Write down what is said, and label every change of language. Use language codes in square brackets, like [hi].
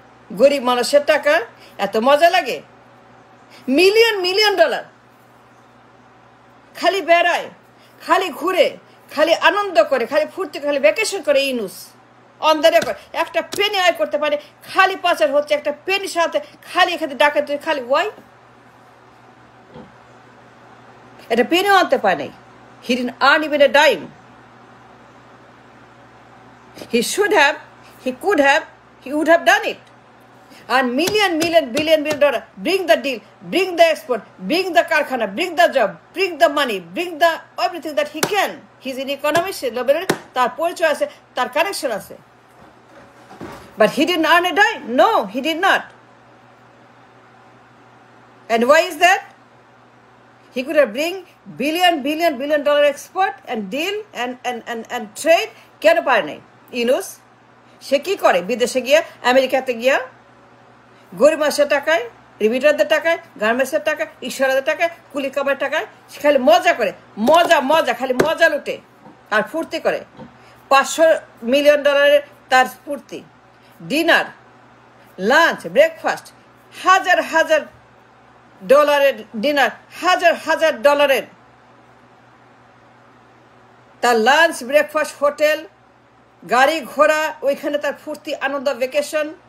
[bn] গরিব মানুষের টাকা এত মজা লাগে? মিলিয়ন ডলার, খালি বেড়ায়, খালি ঘুরে, খালি আনন্দ করে, খালি ফুর্তি, খালি ভ্যাকেশন করে ইউনুস। [en] on the record [bn] একটা পেনি আয় করতে পারে, খালি পাচার হচ্ছে, একটা পেনির সাথে খালি এখানে ডাকাতি, খালি ওয়াই? এটা পেনিও আনতে পারে নাই। [en] He didn't earn even a dime. He should have, he could have, he would have done it. And billion dollar, bring the deal, bring the export, bring the karkhana, bring the job, bring the money, bring the everything that he can. He's an economist, [bn] তার পরিচয় আছে, তার connection আছে। [en] But he didn't earn a dime. No, he did not. And why is that? He could have bring billion dollar export and deal and trade. [bn] কেন পারে নাই ইউনুস? সে কি করে? বিদেশে গিয়া, আমেরিকাতে গিয়া গরিব মানুষের টাকায়, রিমিটারদের টাকায়, গার্মেন্টসের টাকায়, ঈশ্বরদের টাকায়, কুলি কামার টাকায় সে খালি মজা করে, মজা খালি মজা লুটে আর ফুর্তি করে। 500 মিলিয়ন ডলারের তার ফুর্তি, ডিনার, লাঞ্চ, ব্রেকফাস্ট, হাজার ডলারের ডিনার, হাজার ডলারের তার লাঞ্চ, ব্রেকফাস্ট, হোটেল, গাড়ি ঘোড়া, ওইখানে তার ফুর্তি, আনন্দ, ভ্যাকেশন।